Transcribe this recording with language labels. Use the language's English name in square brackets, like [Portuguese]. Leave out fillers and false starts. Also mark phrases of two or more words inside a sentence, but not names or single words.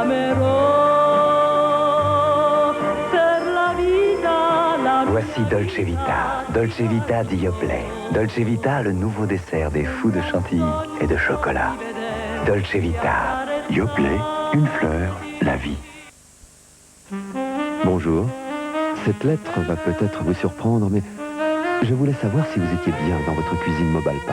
[Italian] t'amerò per la vita. [French] Voici Dolce Vita, Dolce Vita di Yoplait. Dolce Vita, le nouveau dessert des fous de chantilly et de chocolat. Dolce Vita, Yoplait, une fleur, la vie. Bonjour. Cette lettre va peut-être vous surprendre, mais je voulais savoir si vous étiez bien dans votre cuisine Mobalpa.